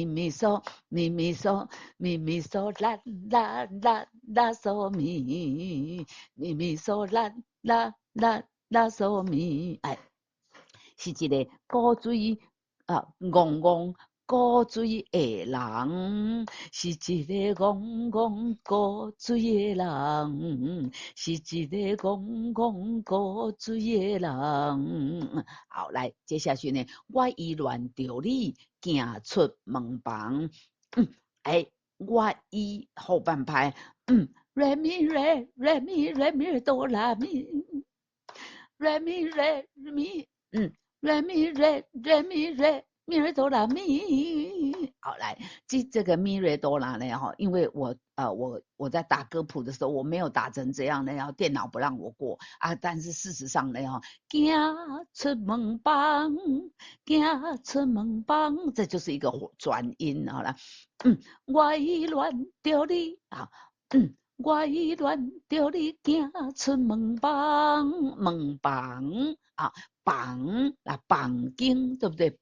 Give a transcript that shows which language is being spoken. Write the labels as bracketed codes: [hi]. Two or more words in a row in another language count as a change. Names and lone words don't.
[zh] 咪嗦咪咪嗦咪咪嗦啦啦啦啦嗦咪，咪咪嗦啦啦啦啦嗦咪，是一个古锥戆戆古锥的人，是一个戆戆古锥的人，是一个戆戆古锥的人。好，来，接下去呢，我依恋着你行出门房，我依后半拍 ， re mi re re mi re mi do la mi re mi re mi re mi re re mi re 咪瑞哆啦咪，好来，这个咪瑞哆啦呢因为我在打歌谱的时候我没有打成这样的，然后电脑不让我过但是事实上呢行出门房，行出门房，这就是一个转音好了，我依恋着你我依恋着你行出门房，门房绑经对不对？